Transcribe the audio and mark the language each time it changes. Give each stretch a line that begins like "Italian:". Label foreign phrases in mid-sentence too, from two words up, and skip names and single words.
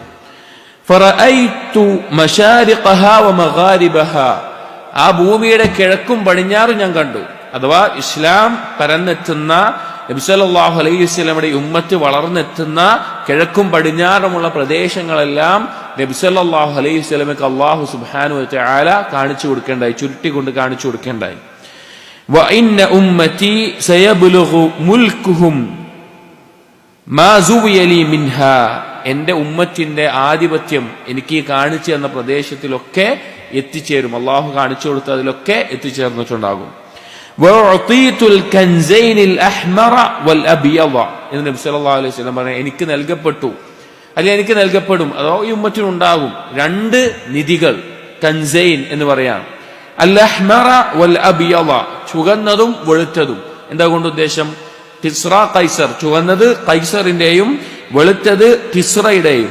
Arabic: فرأيت مشارقها ومغاربها,
Malayalam: ആ ഭൂമിയുടെ കിഴക്കും പടിഞ്ഞാറും ഞാൻ കണ്ടു. അഥവാ ഇസ്ലാം പരന്നെത്തുന്ന, നബി
Arabic: صلى الله عليه وسلم
Malayalam: ഉമ്മത്ത് വളർന്നെത്തുന്ന കിഴക്കും പടിഞ്ഞാറുമുള്ള പ്രദേശങ്ങളെല്ലാം നബി
Arabic: صلى الله عليه وسلم الله سبحانه وتعالى
Malayalam: കാണിച്ചു കൊടുക്കേണ്ടായി, ചുരുട്ടിക്കൊണ്ട് കാണിച്ചു കൊടുക്കേണ്ടായി.
Arabic: وَإِنَّ أُمَّتِي سَيَبْلُغُ مُلْكُهُمْ مَا زُوِيَ لِي مِنْهَا,
Malayalam: എന്റെ ഉമ്മത്തിന്റെ ആധിപത്യം എനിക്ക് കാണിച്ചു തന്ന പ്രദേശത്തിലൊക്കെ എത്തിച്ചേരും. അള്ളാഹു കാണിച്ചു കൊടുത്ത അതിലൊക്കെ എത്തിച്ചേർന്നിട്ടുണ്ടാകും.
Arabic: وَأُعْطِيتُ الْكَنْزَيْنِ الْأَحْمَرَ وَالْأَبْيَضَ
Malayalam: എന്ന് നബി
Arabic: صلى الله عليه وسلم
Malayalam: പറഞ്ഞു, എനിക്ക് നൽകപ്പെട്ടു, അല്ലെങ്കിൽ എനിക്ക് നൽകപ്പെടും, അതോ ഈ ഉമ്മത്തിനുണ്ടാകും രണ്ട് നിധികൾ, കൻസൈൻ എന്ന് പറയാം.
Arabic: الأحمر والأبيض,
Malayalam: ചുവന്നതും വെളുത്തതും. എന്താ കൊണ്ട് ഉദ്ദേശം? തിസ്ര കൈസർ, ചുവന്നത് കൈസറിന്റെയും വെളുത്തത് തിസ്രയുടെയും.